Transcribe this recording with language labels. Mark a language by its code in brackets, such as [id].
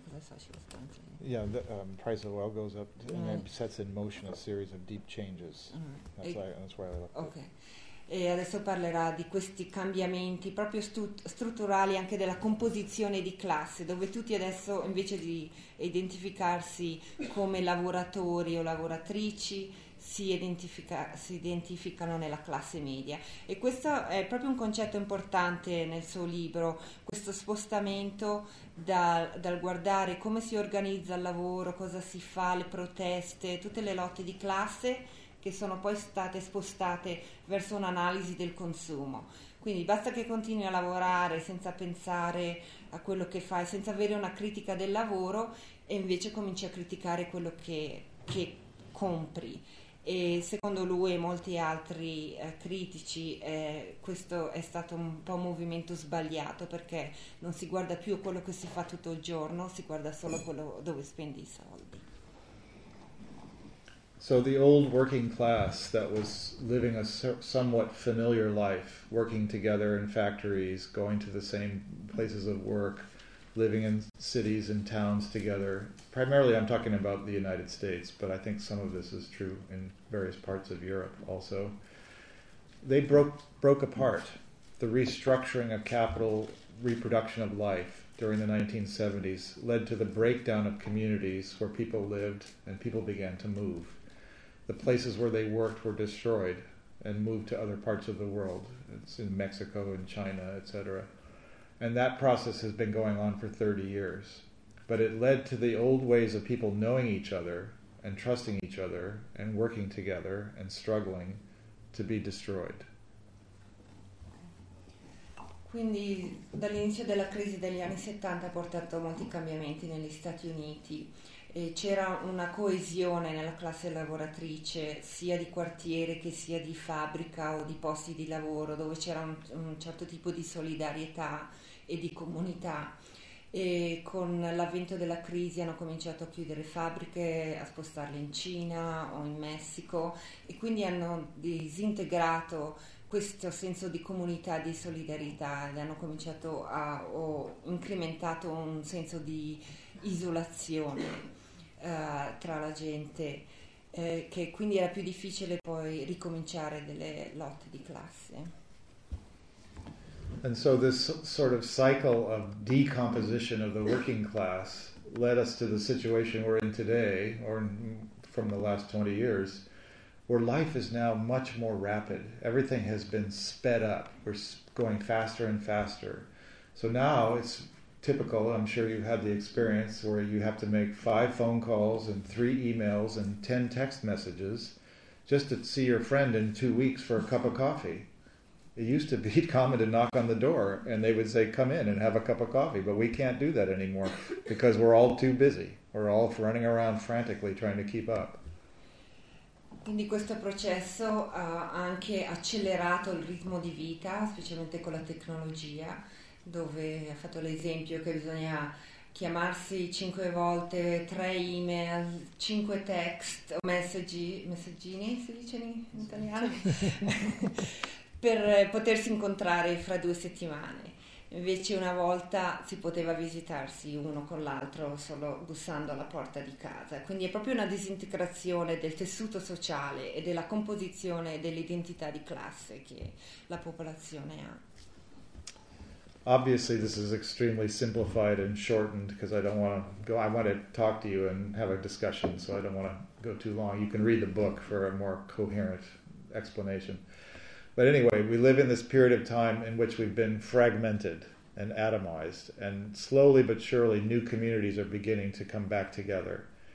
[en] Because I saw she was going to say. Yeah, the price of oil goes up and it sets in motion a series of deep changes. That's why I looked. Okay. [it] E adesso parlerà di questi cambiamenti proprio strutturali anche della composizione di classe, dove tutti adesso invece di identificarsi come lavoratori o lavoratrici si identificano nella classe media. E questo è proprio un concetto importante nel suo libro, questo spostamento dal guardare come si organizza il lavoro, cosa si fa, le proteste, tutte le lotte di classe che sono poi state spostate verso un'analisi del consumo. Quindi basta che continui a lavorare senza pensare a quello che fai, senza avere una critica del lavoro, e invece cominci a criticare quello che compri. E secondo lui e molti altri critici, questo è stato un po' un movimento sbagliato perché non si guarda più quello che si fa tutto il giorno, si guarda solo quello dove spendi i soldi. [en] So the old working class that was living a somewhat familiar life, working together in factories, going to the same places of work, living in cities and towns together. Primarily, I'm talking about the United States, but I think some of this is true in various parts of Europe also. They broke apart. The restructuring of capital reproduction of life during the 1970s led to the breakdown of communities where people lived and people began to move. The places where they worked were destroyed and moved to other parts of the world. It's in Mexico and China, etc. And that process has been going on for 30 years. But it led to the old ways of people knowing each other and trusting each other and working together and struggling to be destroyed. [it] Quindi dall'inizio della crisi degli anni 70 ha portato molti cambiamenti negli Stati Uniti. C'era una coesione nella classe lavoratrice, sia di quartiere che sia di fabbrica o di posti di lavoro, dove c'era un certo tipo di solidarietà e di comunità. E con l'avvento della crisi hanno cominciato a chiudere fabbriche, a spostarle in Cina o in Messico e quindi hanno disintegrato questo senso di comunità, di solidarietà, e hanno cominciato a o incrementato un senso di isolazione tra la gente, che quindi era più difficile poi ricominciare delle lotte di classe. [en] And so this sort of cycle of decomposition of the working class led us to the situation we're in today, or from the last 20 years, where life is now much more rapid. Everything has been sped up. We're going faster and faster. So now it's typical, I'm sure you've had the experience, where you have to make 5 phone calls and 3 emails and 10 text messages just to see your friend in 2 weeks for a cup of coffee. It used to be common to knock on the door and they would say, come in and have a cup of coffee. But we can't do that anymore because we're all too busy. We're all running around frantically trying to keep up. [it] Quindi questo processo ha anche accelerato il ritmo di vita, specialmente con la tecnologia, dove ha fatto l'esempio che bisogna chiamarsi 5 volte, 3 email, 5 text o messaggini, si dice in italiano, per potersi incontrare fra 2 settimane. Invece una volta si poteva visitarsi uno con l'altro solo bussando alla porta di casa. Quindi è proprio una disintegrazione del tessuto sociale e della composizione dell'identità di classe che la popolazione ha. [en] Obviously, this is extremely simplified and shortened because I don't want to go. I want to talk to you and have a discussion, so I don't want to go too long. You can read the book for a more coherent explanation. But anyway, we live in this period of time in which we've been fragmented and atomized, and slowly but surely, new communities are beginning to come back together.